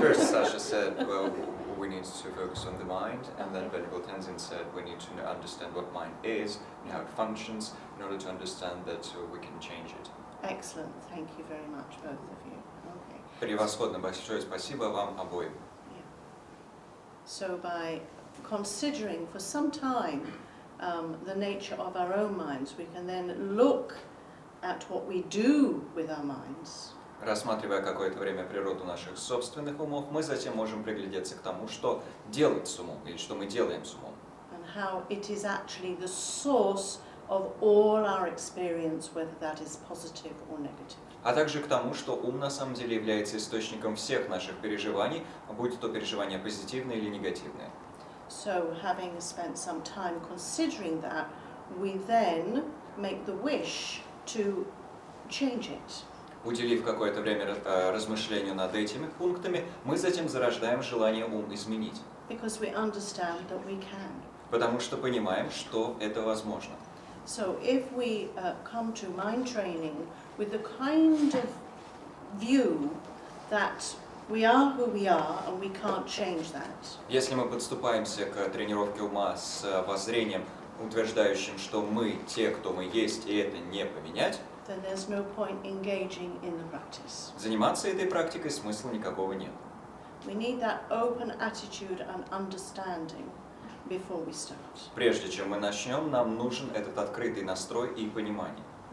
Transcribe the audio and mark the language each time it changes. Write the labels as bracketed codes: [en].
[en] First Sasha said, well, we need to focus on the mind, and then Venerable Tenzin said we need to understand what mind is and how it functions in order to understand that we can change it. Excellent. Thank you very much, both of you. Okay. [ru] Превосходно, большое спасибо вам обоим. [en] Yeah. So by considering for some time the nature of our own minds, we can then look at what we do with our minds. [ru] Рассматривая какое-то время природу наших собственных умов, мы затем можем приглядеться к тому, что делать с умом, или что мы делаем с умом. [en] And how it is actually the source of all our experience, whether that is positive or negative. [ru] А также к тому, что ум на самом деле является источником всех наших переживаний, будь то переживания позитивные или негативные. [en] So, having spent some time considering that, we then make the wish to change it. [ru] Уделив какое-то время размышлению над этими пунктами, мы затем зарождаем желание ум изменить. [en] Because we understand that we can. [ru] Потому что понимаем, что это возможно. [en] So if we come to mind training with the kind of view that we are who we are and we can't change that. [ru] Если мы подступаемся к тренировке ума с воззрением, утверждающим, что мы те, кто мы есть, и это не поменять, [en] then there's no point engaging in the practice. [ru] Заниматься этой практикой смысла никакого нет. [en] We need that open attitude and understanding before we start. [ru] Прежде чем мы начнем, нам нужен этот открытый настрой и понимание.